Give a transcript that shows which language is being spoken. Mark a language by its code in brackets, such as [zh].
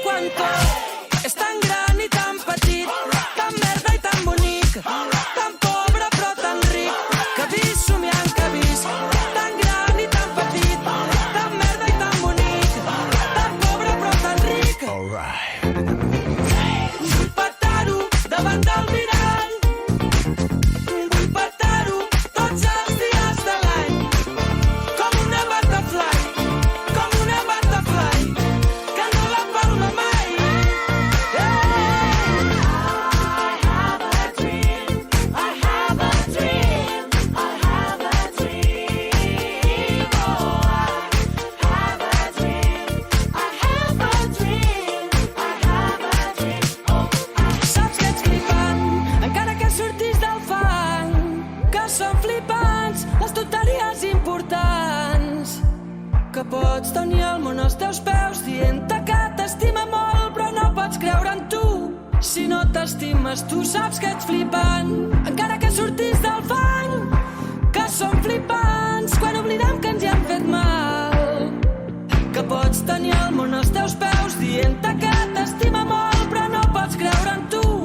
[ca] Quan tot és tan gran i tan petit, tan merda i tan bonic, tan pobre però tan ric, que vist somiant que vist, tan gran i tan petit, tan merda i tan bonic, tan pobre però tan ric. Vull petar-ho davant del mirall, vull petar-ho tots els dies de l'any, com una butterfly, que no la palma mai. [en] I have a dream, I have a dream, I have a dream, oh, I have a dream, I have a dream, I have a dream, oh, [ca] Saps que ets flipant, encara que surtis del fang, que són flipants les tonteries importants, que pots tenir el món als teus peus dient-te que t'estima molt però no pots creure en tu. Si no t'estimes tu saps que ets flipant, encara que surtis del fang, que són flipants quan oblidem que ens hi han fet mal, que pots tenir el món als teus peus dient-te que t'estima molt però no pots creure en tu.